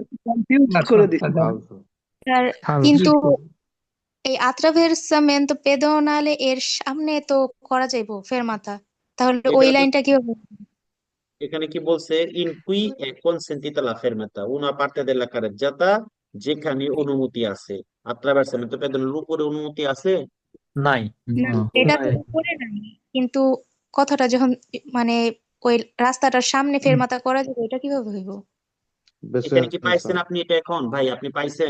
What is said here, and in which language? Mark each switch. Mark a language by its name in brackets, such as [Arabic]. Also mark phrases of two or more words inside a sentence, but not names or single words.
[Bangla] কনফিউজ করে দিচ্ছে ফালসো স্যার কিন্তু এই [Italian] attraversamento pedonale [Bangla] এর সামনে তো করা যাইবো ফেরমাতা, তাহলে ওই এটা লাইনটা কি হবে? এখানে কি বলছে? [Italian] in cui è consentita la fermata una parte della carreggiata, [Bangla] যেখানে অনুমতি আছে। [Italian] attraversamento pedonale [Bangla] উপরে অনুমতি আছে? নাই, না, এটা তো উপরে নাই, কিন্তু কথাটা যখন মানে ওই রাস্তাটার সামনে ফেরমাতা করা যাবে, এটা কিভাবে হইব? এখানে কি পাইছেন আপনি এটা এখন? ভাই আপনি পাইছেন?